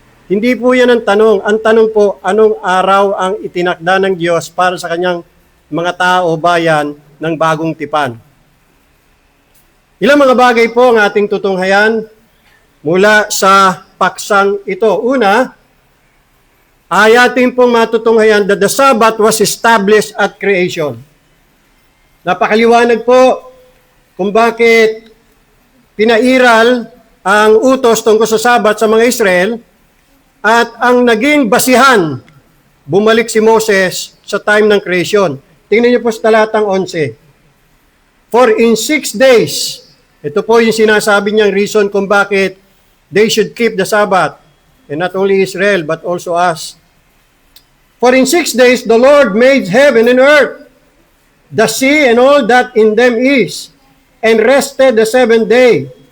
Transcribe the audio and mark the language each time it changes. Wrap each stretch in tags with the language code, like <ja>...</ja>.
<tl>Hindi po yan ang tanong. Ang tanong po, anong araw ang itinakda ng Diyos para sa kanyang mga tao, bayan ng bagong tipan? Ilang mga bagay po ang ating tutunghayan mula sa paksang ito. Una, ay ating pong matutunghayan</tl> <en>that the Sabbath was established at creation.</en> <tl>Napakaliwanag po kung bakit pinairal ang utos tungkol sa Sabat sa mga Israel at ang naging basihan, bumalik si Moses sa time ng creation. Tingnan niyo po sa talatang 11.</tl> <en>For in 6 days,</en> <tl>ito po yung sinasabi niyang reason kung bakit</tl> <en>they should keep the Sabbath, and not only Israel but also us. For in 6 days the Lord made heaven and earth, the sea and all that in them is, and rested the seventh day.</en>